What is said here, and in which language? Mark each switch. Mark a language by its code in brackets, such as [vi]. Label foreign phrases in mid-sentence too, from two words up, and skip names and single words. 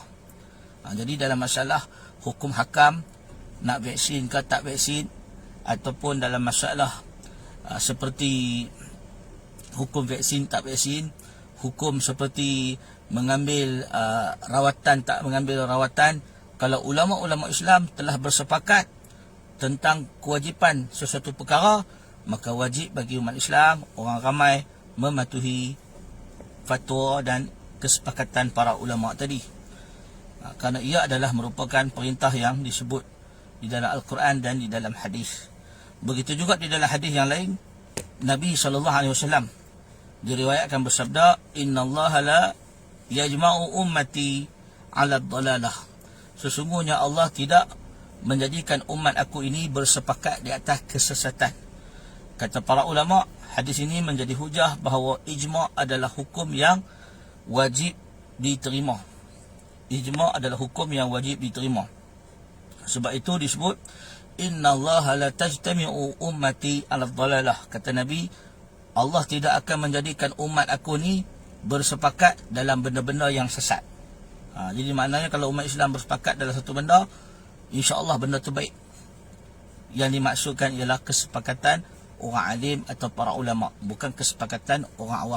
[ms] Jadi dalam masalah hukum hakam, nak vaksin ke tak vaksin, ataupun dalam masalah seperti hukum vaksin tak vaksin, hukum seperti mengambil rawatan tak mengambil rawatan, kalau ulama-ulama Islam telah bersepakat tentang kewajipan sesuatu perkara, maka wajib bagi umat Islam, orang ramai, mematuhi fatwa dan kesepakatan para ulama tadi. Kerana ia adalah merupakan perintah yang disebut di dalam Al-Quran dan di dalam hadis. Begitu juga di dalam hadis yang lain, Nabi SAW diriwayatkan bersabda, [ar] "إن الله لا يجمع أمتي على ضلالة." [ms] Sesungguhnya Allah tidak menjadikan umat aku ini bersepakat di atas kesesatan. Kata para ulama, hadis ini menjadi hujah bahawa ijma' adalah hukum yang wajib diterima. Ijma' adalah hukum yang wajib diterima. Sebab itu disebut, [ar] إن الله لا تجتمع أمتي على ضلالة. [ms] Kata Nabi, Allah tidak akan menjadikan umat aku ni bersepakat dalam benda-benda yang sesat. Jadi maknanya kalau umat Islam bersepakat dalam satu benda, [ar] إن شاء الله [ms] benda tu baik. Yang dimaksudkan ialah kesepakatan orang alim atau para ulama, bukan kesepakatan orang awam.